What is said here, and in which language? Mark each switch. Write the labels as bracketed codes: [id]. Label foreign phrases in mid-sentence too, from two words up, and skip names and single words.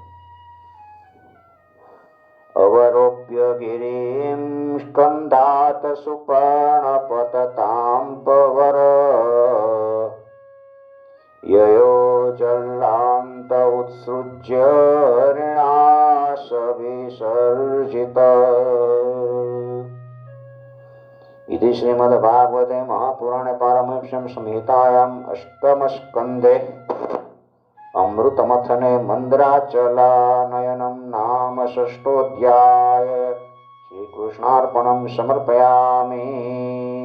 [sa] अवरोप्य गिरिम स्कंधात सुपर्णपतताम पवर ययो जलांत उत्सृज्य ऋणाश विसर्जित. इति श्रीमद्भागवते महापुराणे पारमहंस्यां संहितायाम् अष्टमस्कन्धे अमृतमथने मन्द्राचलानयनं नाम षष्ठोऽध्याय. श्रीकृष्णार्पणं समर्पयामि.